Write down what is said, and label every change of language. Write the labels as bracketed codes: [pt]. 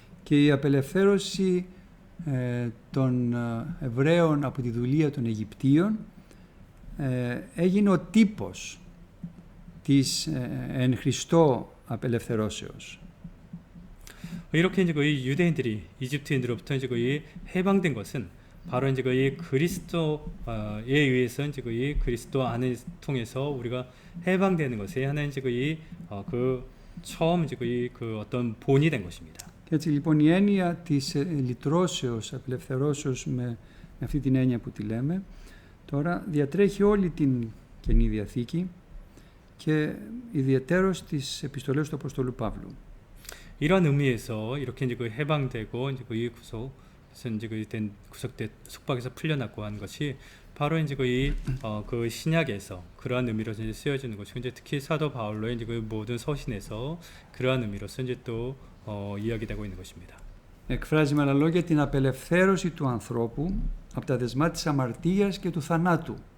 [el] Και η απελευθέρωση των Εβραίων από τη δουλεία των Αιγυπτίων έγινε ο τύπος της εν Χριστώ απελευθερώσεως. [ko] 이렇게 이제 그 유대인들이 이집트인들로부터 이제 그 해방된 것은 바로 이제 그 그리스도에 의해서 이제 그 그리스도 안을 통해서 우리가 해방되는 것에 하나의 이제 그 처음 이제 그 어떤 본이 된 것입니다. [el] Έτσι λοιπόν η έννοια της λυτρώσεως, απελευθερώσεως με αυτή την έννοια που τη λέμε τώρα διατρέχει όλη την Καινή Διαθήκη και ιδιαιτέρως τις επιστολές του Αποστόλου Παύλου. [ko] 이런 의미에서 이렇게 이제 그 해방되고 이제 그 이제 된 구속된 속박에서 풀려났고 한 것이 바로 이제 그 신약에서 그러한 의미로 이제 쓰여지는 것이고 이제 특히 사도 바울로의 이제 그 모든 서신에서 그러한 의미로서 이제 또 이야기되고 있는 것입니다. [el] Εκφράζει με άλλα λόγια την απελευθέρωση του ανθρώπου από τα δεσμά της αμαρτίας και του θανάτου.